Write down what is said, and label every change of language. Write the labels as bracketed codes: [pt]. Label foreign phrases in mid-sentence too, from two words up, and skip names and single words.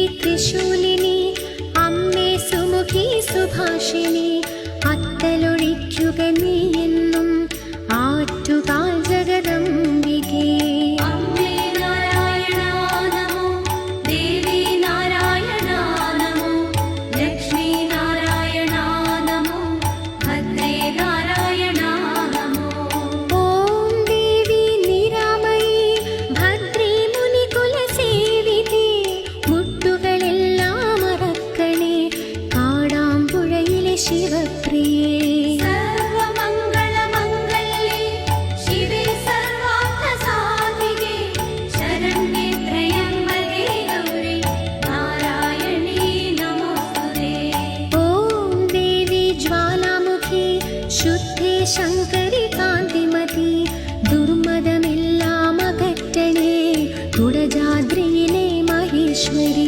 [ml] ത്രിശൂലിനി അമ്മേ സുമുഖി സുഭാഷിണി അത്തലൊഴിക്കുക നീ എന്നും ആറ്റുകാൽ ജഗദംബികേ। അമ്മേ നാരായണാ നമോ, ദേവീ നാരായണാ നമോ, ലക്ഷ്മീ നാരായണാ നമോ, ഭദ്രേ നാരായണാ നമോ। ഓം ദേവീ നിരാമയീ ഭദ്രേ മുനികുലസേവിതേ മുട്ടുകളെല്ലാം മറക്കണേ കാടാമ്പുഴയിലെ ശിവപ്രിയേ। [sa] सर्वमंगल मंगल्ये शिवे सर्वार्थसाधिके शरण्ये त्र्यम्बके गौरी नारायणी नमोस्तुते। [ml] ഓം ദേവീ ജ്വാലാമുഖീ ശുദ്ധേ ശങ്കരി കാന്തിമതി ദുർമദമെല്ലാം അകറ്റണേ കുടജാദ്രിയിലെ മഹേശ്വരി।